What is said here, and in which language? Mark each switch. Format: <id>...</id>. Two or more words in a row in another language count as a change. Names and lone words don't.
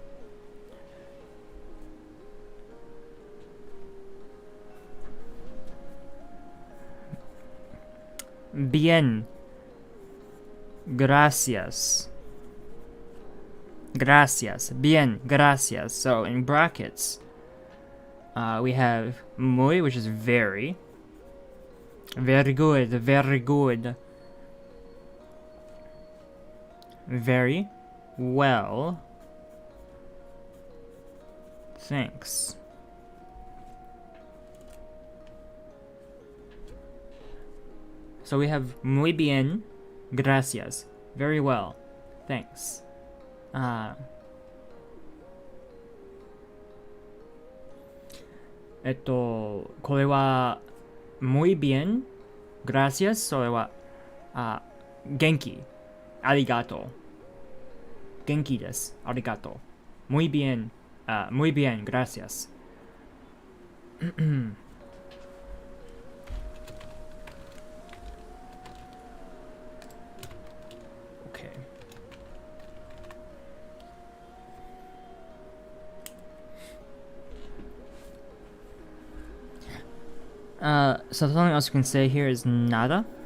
<es>Bien. Gracias. Gracias. Bien. Gracias.</es> <en>So in brackets, we have muy, which is very. Very good. Very good. Very well. Thanks. So we have</en> <es>muy bien. Gracias.</es> <en>Very well. Thanks.</en> <es>これは muy bien, gracias.</es> <ja>それは元気。ありがとう。元気です。ありがとう。</ja> <es>muy bien, muy bien, gracias.</es> <en>Okay. So something else you can say here is nada.</en>